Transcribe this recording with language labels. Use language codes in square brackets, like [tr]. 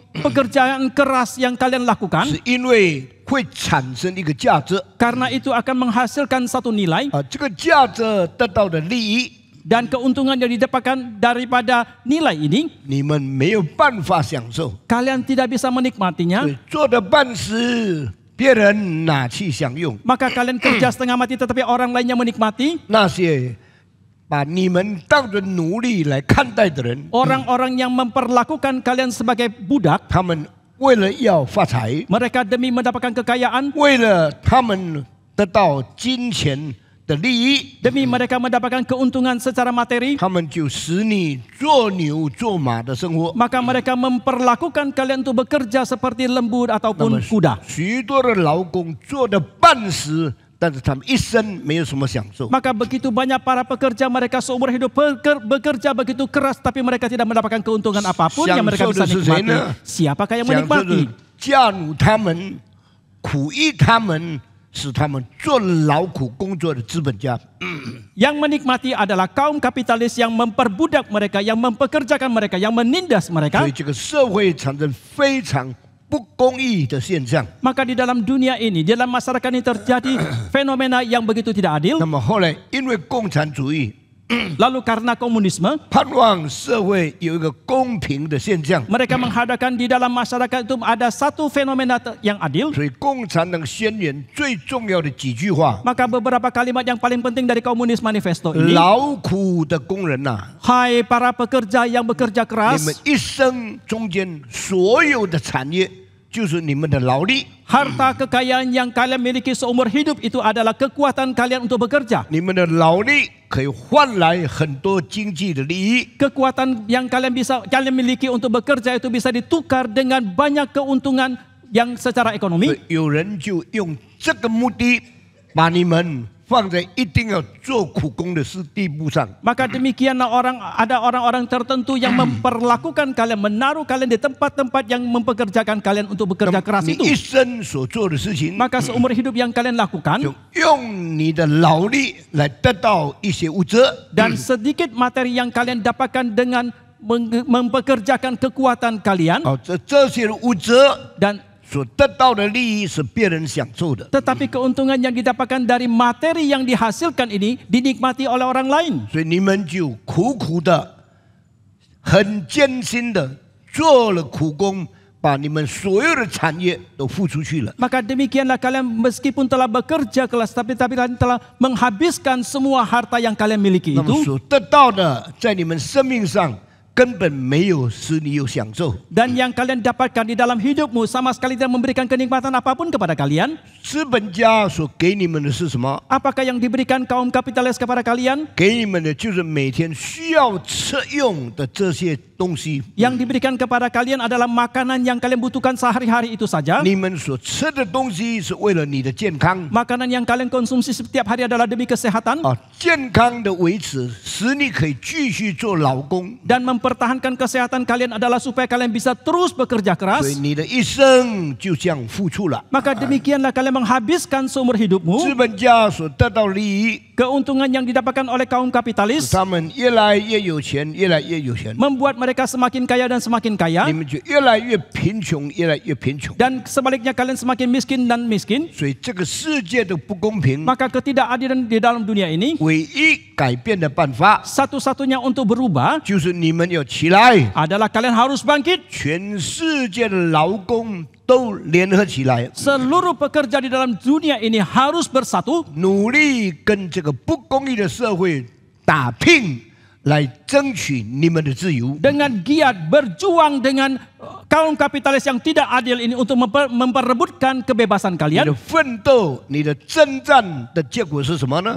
[id] pekerjaan keras yang kalian lakukan, [zh] 是因为会产生一个价值 [id] karena itu akan menghasilkan satu nilai [zh] 啊，这个价值得到的利益， [id] dan keuntungan yang didapatkan daripada nilai ini, [zh] 你们没有办法享受， [id] kalian tidak bisa menikmatinya, [zh] 所以做的半死，别人拿去享用。 [id] maka kalian kerja setengah mati tetapi orang lainnya menikmati. [zh] 那些把你们当作奴隶来看待的人， [id] Orang-orang yang memperlakukan kalian sebagai budak, [zh] 他们为了要发财， [id] mereka demi mendapatkan kekayaan, [zh] 为了他们得到金钱的利益， [id] demi mereka mendapatkan keuntungan secara materi, [zh] 他们就使你做牛做马的生活。 [id] maka mereka memperlakukan kalian untuk bekerja seperti lembu [zh] 那么 [id] ataupun kuda. [zh] 许多的劳工做的半死，但是他们一生没有什么享受。 [id] Maka begitu banyak para pekerja mereka seumur hidup bekerja begitu keras tapi mereka tidak mendapatkan keuntungan apapun yang mereka bisa nikmati. Siapakah yang [zh] 享受 [id] menikmati? [zh] 的加努他们、苦役他们，使他们做劳苦工作的资本家。 [id] Yang menikmati adalah kaum kapitalis yang memperbudak mereka, yang mempekerjakan mereka, yang menindas mereka. [zh] 所以这个社会产生非常不公义的现象。 [id] Maka di dalam dunia ini, di dalam masyarakat ini terjadi fenomena yang begitu tidak adil. [zh] 那么后来因为共产主义， [id] Lalu karena komunisme, [zh] 盼望社会有一个公平的现象， [id] mereka menghadapkan di dalam masyarakat itu ada satu fenomena yang adil. [zh] 所以共产党宣言最重要的几句话： [id] Maka beberapa kalimat yang paling penting dari Komunis Manifesto ini, [zh] 劳苦的工人呐、 [id] hai para pekerja yang bekerja [zh] 你 [id] keras, [zh] 们一生中间所有的产业就是你们的劳力， [id] harta kekayaan yang kalian miliki seumur hidup itu adalah kekuatan kalian untuk bekerja. [zh] 你们的劳力可以换来很多经济的利益。 [id] Kekuatan yang kalian miliki untuk bekerja itu bisa ditukar dengan banyak keuntungan yang secara ekonomi. [zh] 有人就用这个目的把你们放在一定要做苦工的地步上。 [id] Maka demikianlah ada orang-orang tertentu yang memperlakukan kalian, menaruh kalian di tempat-tempat yang mempekerjakan kalian untuk bekerja keras [zh] 你 [id] itu. [zh] 一生所做的事情， [id] Maka seumur hidup yang kalian lakukan [zh] 就用你的劳力来得到一些物质。 [id] dan sedikit materi yang kalian dapatkan dengan mempekerjakan kekuatan kalian [zh] 哦，这些物质 [id] dan [zh] 所得到的利益是别人享受的， [id] tetapi keuntungan yang didapatkan dari materi yang dihasilkan ini dinikmati oleh orang lain. [zh] 所以你们就苦苦的、很艰辛的做了苦工，把你们所有的产业都付出去了。 [id] Maka demikianlah kalian meskipun telah bekerja keras tapi kalian telah menghabiskan semua harta yang kalian miliki [zh] 那么 [id] itu [zh] 所得到的，在你们生命上根本没有使你有享受。 [id] dan yang kalian dapatkan di dalam hidupmu sama sekali tidak memberikan kenikmatan apapun kepada kalian. [zh] 资本家所给你们的是什么？ [id] Apakah yang diberikan kaum kapitalis kepada kalian? [zh] 给你们的就是每天需要吃用的这些东西。 [id] Yang diberikan kepada kalian adalah makanan yang kalian butuhkan sehari-hari itu saja. [zh] 你们所吃的东西是为了你的健康。 [id] Makanan yang kalian konsumsi setiap hari adalah demi kesehatan [zh] 啊，健康的维持，使你可以继续做劳工。 [id] dan mempertahankan kesehatan kalian adalah supaya kalian bisa terus bekerja [zh] 所 [id] keras. [zh] 以你的一生就这样付出了。 [id] Maka demikianlah kalian menghabiskan seumur [zh] 资 [id] hidupmu. [zh] 本家所得到利益， [id] Keuntungan yang didapatkan oleh kaum [zh] 使 [id] kapitalis [zh] 他们越来越有钱，越来越有钱。 [id] membuat mereka semakin kaya dan semakin [zh] 你 [id] kaya [zh] 们就越来越贫穷，越来越贫穷。 [id] dan sebaliknya kalian semakin miskin dan miskin. [zh] 所以这个世界的不公平， [id] Maka ketidakadilan di dalam dunia ini [zh] 唯一改变的办法 [id] satu-satunya untuk berubah [zh] 就是你们要起来， [id] adalah kalian harus bangkit. [zh] 全世界的劳工都联合起来， [id] Seluruh pekerja di dalam dunia ini harus bersatu [zh] 努力跟这个不公义的社会打拼，来争取你们的自由。 [id] dengan giat berjuang dengan kaum kapitalis yang tidak adil ini untuk memperebutkan kebebasan [zh] 你 [id] kalian. [zh] 的奋斗、你的征战的结果是什么呢？